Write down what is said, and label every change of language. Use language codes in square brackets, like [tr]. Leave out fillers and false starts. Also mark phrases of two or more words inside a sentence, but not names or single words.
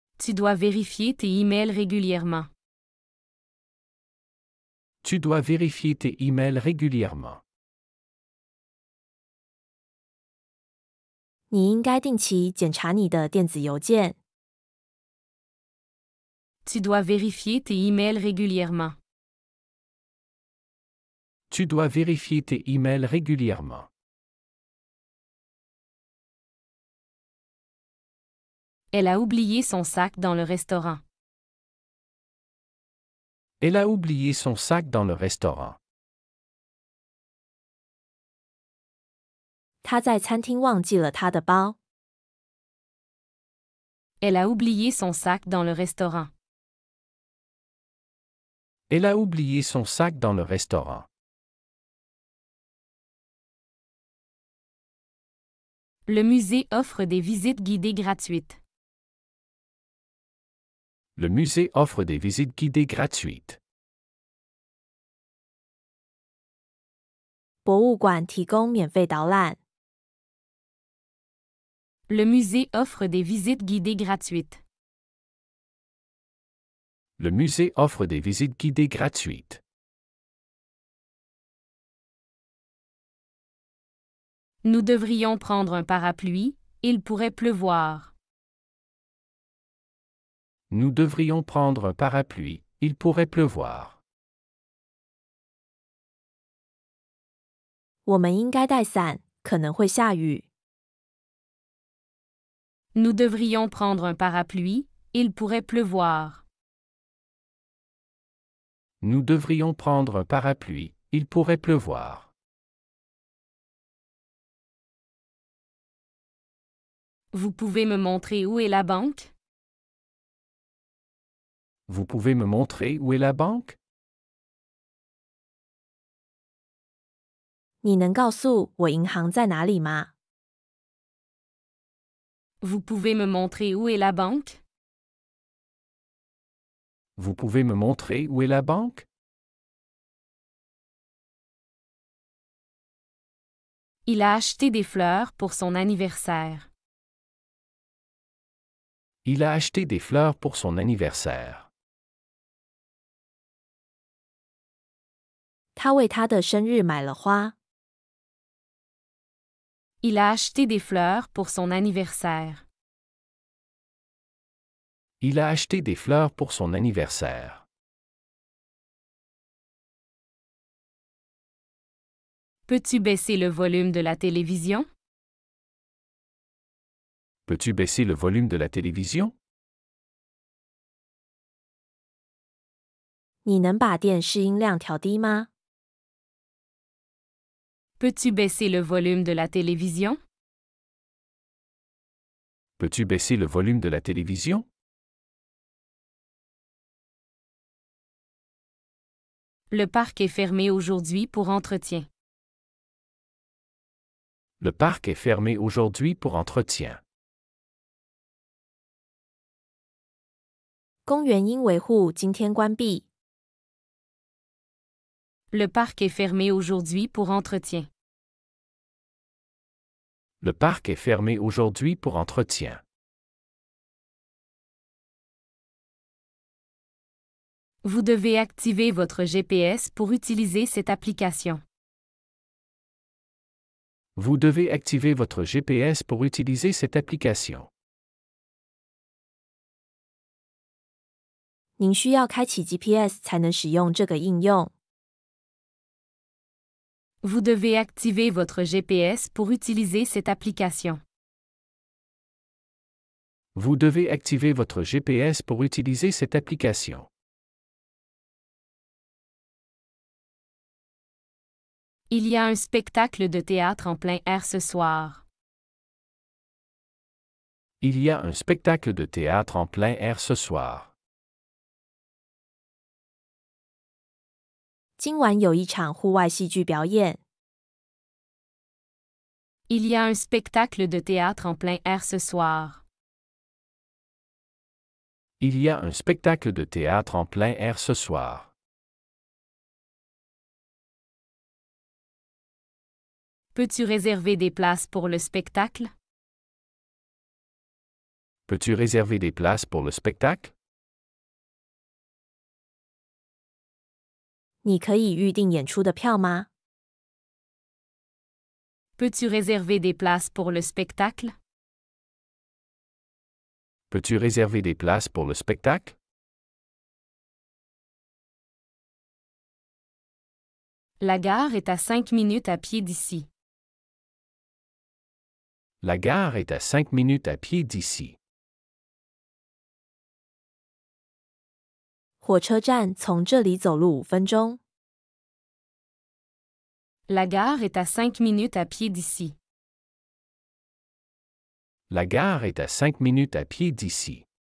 [fr] Tu dois vérifier tes emails régulièrement. Tu dois vérifier tes emails régulièrement. [zh] 你应该定期检查你的电子邮件。 [fr] Tu dois vérifier tes emails régulièrement. Tu dois vérifier tes emails régulièrement. Elle a oublié son sac dans le restaurant. Elle a oublié son sac dans le restaurant. [zh] 她在餐厅忘记了她的包。 [fr] Elle a oublié son sac dans le restaurant. Elle a oublié son sac dans le restaurant. Le musée offre des visites guidées gratuites. Le musée offre des visites guidées gratuites. [zh] 博物馆提供免费导览。 [fr] Le musée offre des visites guidées gratuites. Le musée offre des visites guidées gratuites. Nous devrions prendre un parapluie, il pourrait pleuvoir. Nous devrions prendre un parapluie, il pourrait pleuvoir. [zh] 我们应该带伞，可能会下雨。 [fr] Nous devrions prendre un parapluie, il pourrait pleuvoir. Nous devrions prendre un parapluie, il pourrait pleuvoir. Vous pouvez me montrer où est la banque? Vous pouvez me montrer où est la banque? [zh] 你能告诉我银行在哪里吗？ [fr] Vous pouvez me montrer où est la banque? Vous pouvez me montrer où est la banque? Il a acheté des fleurs pour son anniversaire. Il a acheté des fleurs pour son anniversaire. [zh] 他为他的生日买了花。 [fr] Il a acheté des fleurs pour son anniversaire. Il a acheté des fleurs pour son anniversaire. Peux-tu baisser le volume de la télévision? Peux-tu baisser le volume de la télévision? [zh] 你能把电视音量调低吗？ [fr] Peux-tu baisser le volume de la télévision? Peux-tu baisser le volume de la télévision? Le parc est fermé aujourd'hui pour entretien. Le parc est fermé aujourd'hui pour entretien. [zh] 公园因维护今天关闭。 [fr] Le parc est fermé aujourd'hui pour entretien. Le parc est fermé aujourd'hui pour entretien. Vous devez activer votre GPS pour utiliser cette application. Vous devez activer votre GPS pour utiliser cette application. [zh] 您需要开启 GPS 才能使用这个应用。 [fr] Vous devez activer votre GPS pour utiliser cette application. Vous devez activer votre GPS pour utiliser cette application. Il y a un spectacle de théâtre en plein air ce soir. Il y a un spectacle de théâtre en plein air ce soir. [zh] 今晚有一场户外戏剧表演。 [fr] Il y a un spectacle de théâtre en plein air ce soir. Il y a un spectacle de théâtre en plein air ce soir. Peux-tu réserver des places pour le spectacle? Peux-tu réserver des places pour le spectacle? [zh] 你可以预订演出的票吗？ [fr] Peux-tu réserver des places pour le spectacle? Peux-tu réserver des places pour le spectacle? La gare est à 5 minutes à pied d'ici. La gare est à 5 minutes à pied d'ici. [zh] 火车站从这里走路5分钟。 [fr] La gare est à 5 minutes à pied d'ici. La gare est à 5 minutes à pied d'ici.